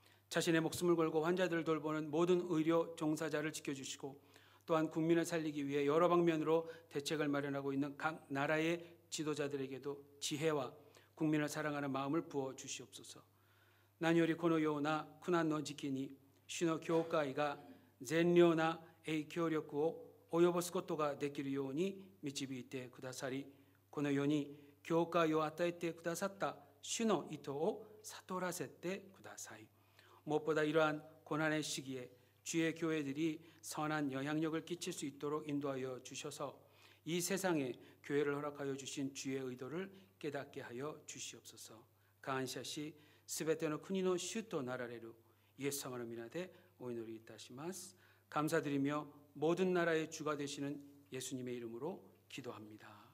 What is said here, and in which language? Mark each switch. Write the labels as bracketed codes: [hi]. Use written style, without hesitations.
[ko] 자신의 목숨을 걸고 환자들을 돌보는 모든 의료 종사자를 지켜주시고, 또한 국민을 살리기 위해 여러 방면으로 대책을 마련하고 있는 각 나라의 지도자들에게도 지혜와 국민을 사랑하는 마음을 부어 주시옵소서. [ja] 何よりこのような苦難の時期に主の教会が善良な影響力を及ぼすことができるように導いてくださり、この世に教会を与えてくださった主の意図を悟らせてください。 [ko] 무엇보다 이러한 고난의 시기에 주의 교회들이 선한 영향력을 끼칠 수 있도록 인도하여 주셔서 이 세상에 교회를 허락하여 주신 주의 의도를 깨닫게 하여 주시옵소서. [ja] 感謝し、すべての国の主となられるイエス様の皆でお祈りいたします。 [ko] 감사드리며 모든 나라의 주가 되시는 예수님의 이름으로 기도합니다.